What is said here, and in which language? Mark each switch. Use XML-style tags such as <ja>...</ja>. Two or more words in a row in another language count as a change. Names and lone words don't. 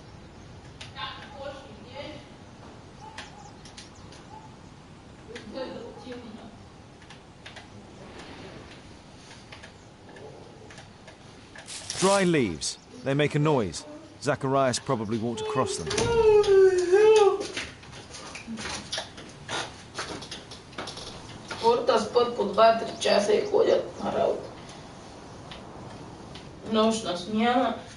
<en>Dry leaves. They make a noise. Zacharias probably walked across them.</en> <bg>Хората спят по 2-3 часа и ходят на работа. Нощна смяна.</bg>